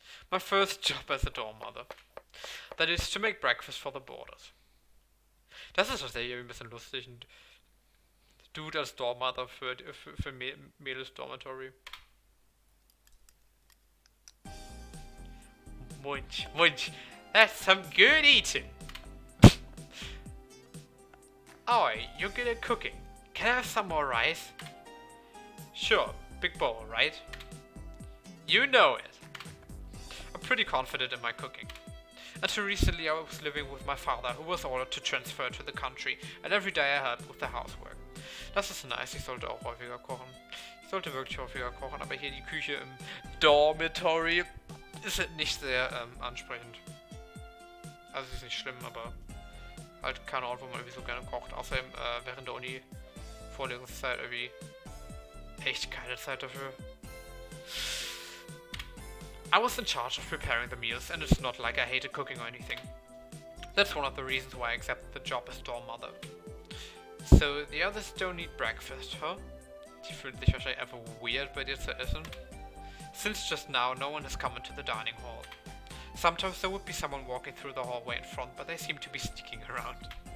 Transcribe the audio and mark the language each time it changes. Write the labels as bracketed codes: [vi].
[en] My first job as a dormmother. That is to make breakfast for the boarders. [de] Das ist tatsächlich ein bisschen lustig. Ein Dude als Dormmother für Mädels Dormitory. [en] Munch, munch. That's some good eating. Oh, you're good at cooking. Can I have some more rice? Sure, big bowl, right? You know it. I'm pretty confident in my cooking. Until recently I was living with my father, who was ordered to transfer to the country, and every day I helped with the housework. [de] Das ist nice, ich sollte auch häufiger kochen. Ich sollte wirklich häufiger kochen, aber hier die Küche im Dormitory ist nicht sehr ansprechend. Also ist nicht schlimm, aber halt kein Ort, wo man irgendwie so gerne kocht. Außerdem während der Uni Vorlesungszeit irgendwie echt keine Zeit dafür. [en] I was in charge of preparing the meals, and it's not like I hated cooking or anything. That's one of the reasons why I accepted the job as dorm mother. So the others don't eat breakfast, huh? [de] Die fühlen sich wahrscheinlich einfach weird bei dir zu essen. [en] Since just now, no one has come into the dining hall. Sometimes there would be someone walking through the hallway in front, but they seem to be sticking around.